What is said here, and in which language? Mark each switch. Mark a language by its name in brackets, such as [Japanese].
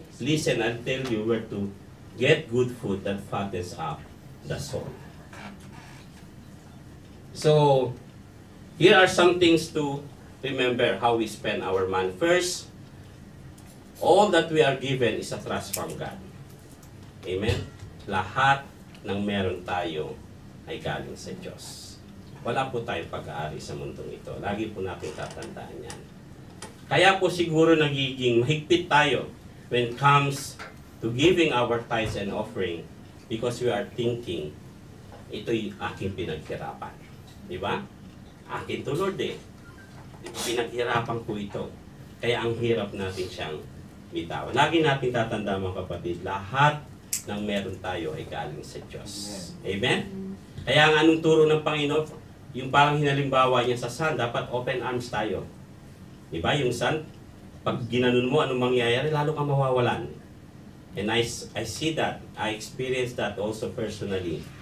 [English] Listen, I'll tell you where to get good food that fattens up the soul." So, here are some things to remember how we spend our money. First, all that we are given is a trust from God. Amen? [Filipino] Lahat ng meron tayo ay galing sa Diyos. Wala po tayong pag-aari sa mundong ito. Lagi po natin tatandaan yan. Kaya po siguro nagiging mahigpit tayo [English] when it comes to giving our tithes and offering because we are thinking, [Filipino] ito'y aking pinaghirapan. Di ba? Akin to, Lord eh. Pinaghirapan ko ito. Kaya ang hirap natin siyang bitawan. Lagi natin tatanda mga kapatid, lahat ng meron tayo ay galing sa Diyos. Amen? Kaya ang anong turo ng Panginoon, yung parang hinalimbawa niya sa sun, dapat open arms tayo. Diba? Yung sun, pag ginanon mo, anong mangyayari, lalo kang mawawalan. [English] And I see that, I experienced that also personally.